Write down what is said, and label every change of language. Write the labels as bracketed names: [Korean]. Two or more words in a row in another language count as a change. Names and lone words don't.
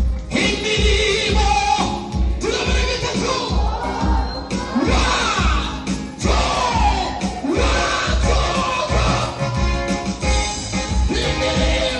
[Kinyarwanda] Imirimo. Turabona bitatu. [English] One, two, one, two, go. [Kinyarwanda] Imirimo.